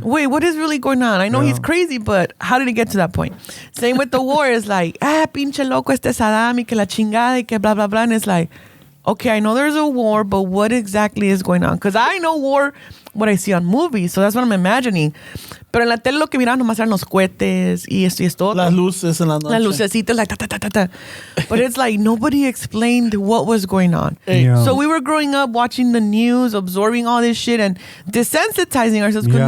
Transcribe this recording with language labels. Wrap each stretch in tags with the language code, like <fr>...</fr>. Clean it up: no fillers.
<en>Wait, what is really going on? I know he's crazy, but how did he get to that point? Same with the war. It's like,</en> <es>pinche loco este Saddam y que la chingada y que blah, blah,</es> <en>blah. And it's like, okay, I know there's a war, but what exactly is going on? Because I know war, what I see on movies, so that's what I'm imagining.</en> <es>Pero en la tele lo que miraban nomás eran los cohetes y esto. Las luces en la noche. Las lucecitas, like, ta, ta, ta, ta, ta.</es> <en>But it's like nobody explained what was going on. Yeah. So we were growing up watching the news, absorbing all this shit and desensitizing ourselves because</en>